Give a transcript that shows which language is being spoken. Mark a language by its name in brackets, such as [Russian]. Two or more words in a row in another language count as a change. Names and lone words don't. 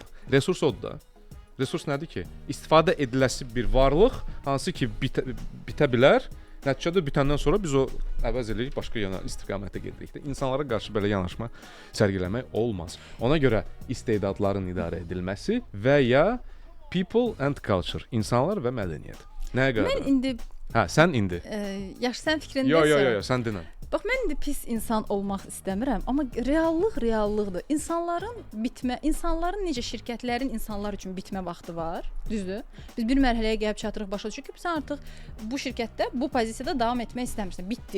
[Azerbaijani] Resurs odur da. Resurs nədir ki? İstifadə ediləsi bir varlıq, hansı ki bitə bilər. Nəticədə bitəndən sonra biz o əvəz edirik, başqa istiqamətə gedirik də. İnsanlara qarşı belə yanaşma sərgiləmək olmaz. Ona görə istedadların idarə edilməsi və ya [English] people and culture, [Azerbaijani] insanlar və mədəniyyət. Nəyə görə? Mən indi sən indi. Yaxşı, sən fikrindəsən. Yox, sən dinlə. Bax, mən indi pis insan olmaq istəmirəm, amma reallıqdır. İnsanların necə şirkətlərin insanlar üçün bitmə vaxtı var, düzdür? Biz bir mərhələyə gəlib çatırıq, başa düşürük ki, sən artıq bu şirkətdə, bu pozisiyada davam etmək istəmirsən, bitdi.